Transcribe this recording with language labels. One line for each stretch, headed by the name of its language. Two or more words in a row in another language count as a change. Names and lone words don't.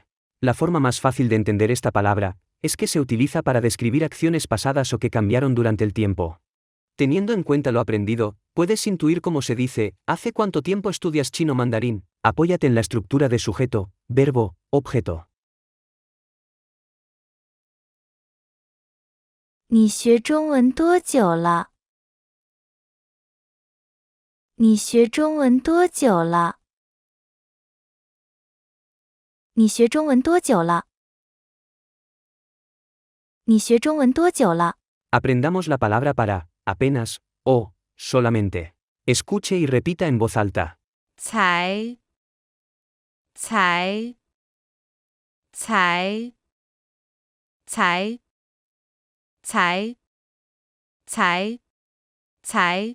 Spanish: La forma más fácil de entender esta palabra es que se utiliza para describir acciones pasadas o que cambiaron durante el tiempo. Teniendo en cuenta lo aprendido, puedes intuir cómo se dice, ¿hace cuánto tiempo estudias chino mandarín? Apóyate en la estructura de sujeto, verbo, objeto.
Chinese: 你学中文多久了？你学中文多久了？你学中文多久了？你学中文多久了？
Spanish: Aprendamos la palabra para, apenas, o, solamente. Escuche y repita en voz alta.
Chinese: 才才才才才才才